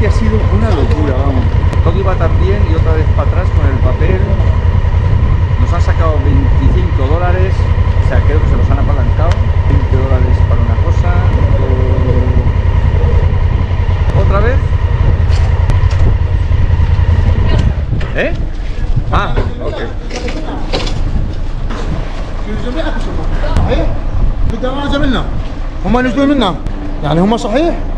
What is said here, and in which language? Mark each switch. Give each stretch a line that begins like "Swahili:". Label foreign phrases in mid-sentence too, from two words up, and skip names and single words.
Spanish: sido una locura, vamos. Todo iba tan bien y otra vez para atrás con el papel. Nos han sacado $25, o sea, creo que se los han apalancado. $20 para una cosa. ¿Otra vez? ¿Eh? Ah, ok.
Arabic: صحيح؟ بدنا ما عجبنا هم نزلوا منا يعني هم صحيح